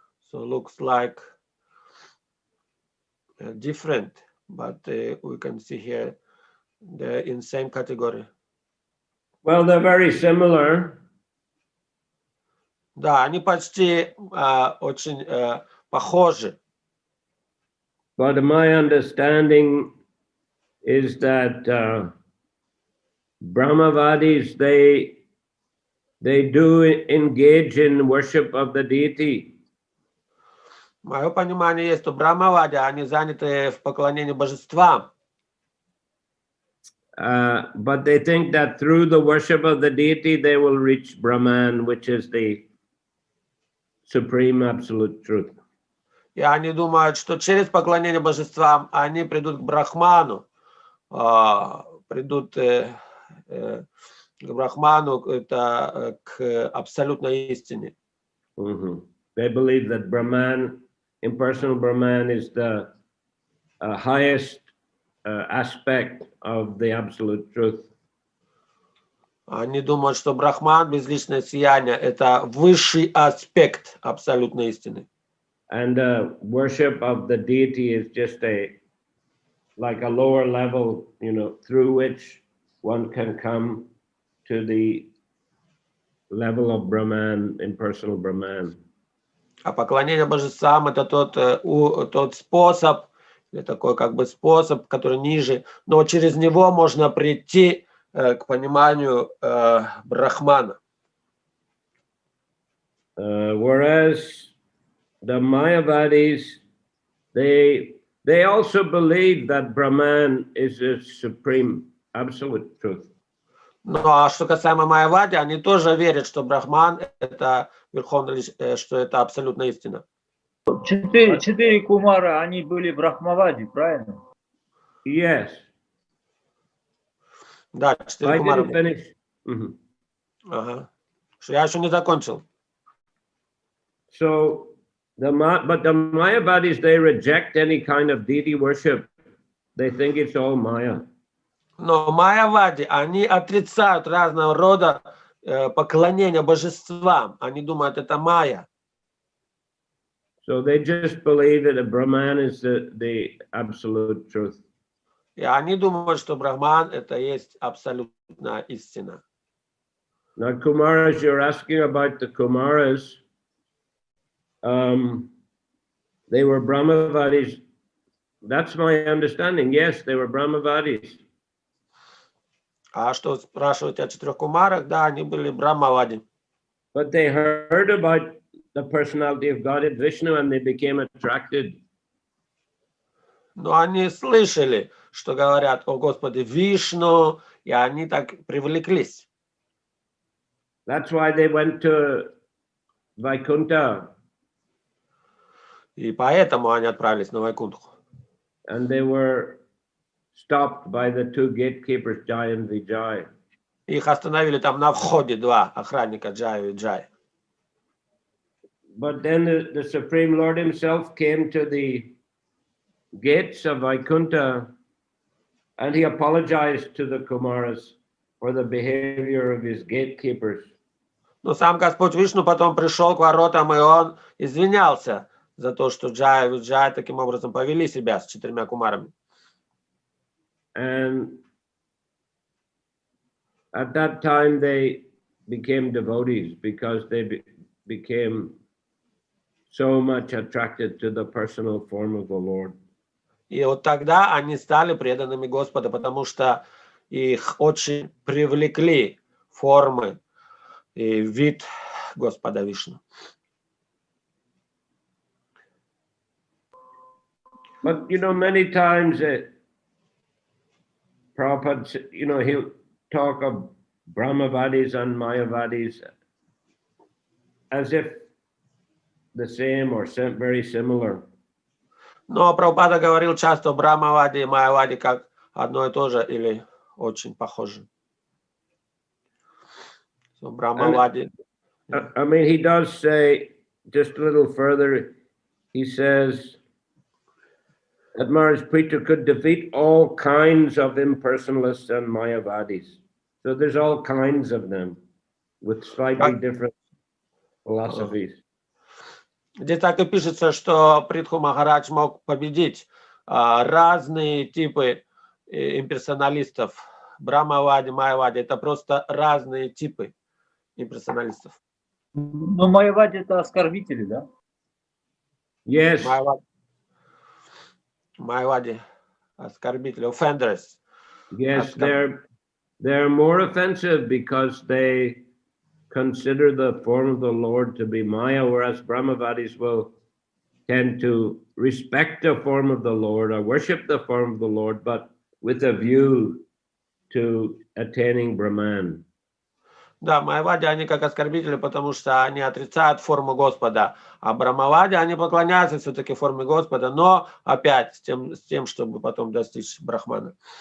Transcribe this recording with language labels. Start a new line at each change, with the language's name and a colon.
English: So looks like different, but we can see here they're in same category. Well, they're very similar.
Russian: Да, они почти очень похожи.
English: But my understanding is that Brahmavadis, they do engage in worship of the deity.
Russian: Мое понимание есть, что Брахмавади, они заняты в поклонении божествам.
English: But they think that through the worship of the deity, they will reach Brahman, which is the supreme absolute truth.
Russian: И они думают, что через поклонение божествам они придут к Брахману, придут к Брахману, это к абсолютной истине.
English: They believe that Brahman, impersonal Brahman, is the highest aspect of the absolute truth.
Russian: Они думают, что Брахман, безличное сияние, это высший аспект абсолютной истины.
English: And worship of the deity is just like a lower level, through which one can come to the level of Brahman, impersonal Brahman.
Russian: А поклонение божествам это тот способ, или такой как бы способ, который ниже, но через него можно прийти к пониманию Брахмана.
English: Whereas the Mayavadis, they also believe that Brahman is a supreme absolute truth.
Russian: Ну а что касаемо Майявади, они тоже верят, что Брахман это верховная, что это абсолютная истина. Четыре кумара, они были Брахмавади, правильно?
English: Yes.
Russian: Да, 4 кумара. Ага. Я еще не закончил.
English: So But the Mayavadis, they reject any kind of deity worship. They think it's all Maya.
Russian: Но майявади, они отрицают разного рода поклонения божествам. Они думают, это майя.
English: So they just believe that a Brahman is the absolute truth.
Russian: И они думают, что Брахман это есть абсолютная истина.
English: Now, Kumaras, you're asking about the Kumaras. They were Brahmavadis. That's my understanding. Yes, they were Brahmavadis.
Russian: А что спрашиваете о 4 кумарах? Да, они были брамавади.
English: But they heard about the personality of Godhead Vishnu and they became attracted.
Russian: Но они слышали, что говорят о Господе Вишну, и они так привлеклись.
English: That's why they went to Vaikuntha.
Russian: И поэтому они отправились на Вайкунтху.
English: And they were stopped by the two gatekeepers, Jai and Vijay.
Russian: Их остановили там на входе два охранника, Джай и Джай.
English: But then the Supreme Lord himself came to the gates of Vaikuntha and he apologized to the Kumaras for the behavior of his gatekeepers.
Russian: Но сам Господь Вишну потом пришел к воротам, и он извинялся за то, что Джай и Виджай таким образом повели себя с 4 кумарами.
English: And at that time they became devotees because they became so much attracted to the personal form of the Lord.
Russian: И вот тогда они стали преданными Господа, потому что их очень привлекли формы и вид Господа Вишну.
English: But many times Prabhupada, he'll talk of Brahmavadis and Mayavadis as if the same or very similar.
Russian: Но Прабхупада говорил часто о Брамаваде и Майяваде как одно и то же или очень похоже. So, Брамаваде.
English: I mean, he does say just a little further. He says that Maharaj Prithu could defeat all kinds of impersonalists and Mayavadis. So there's all kinds of them with slightly different philosophies.
Russian: Здесь так и пишется, что Притху Махарадж мог победить разные типы имперсоналистов. Брамавади, Майявади — это просто разные типы имперсоналистов. Но Майявади это оскорбители, да?
English: Yes.
Russian: Майявади оскорбители,
English: offenders. Yes, they're more offensive because they consider the form of the Lord to be Maya, whereas Brahmavadis will tend to respect the form of the Lord or worship the form of the Lord, but with a view to attaining Brahman.
Russian: Да, Майявади, они как оскорбители, потому что они отрицают форму Господа, а Брамавади, они поклоняются все-таки форме Господа, но опять с тем, чтобы потом достичь Брахмана.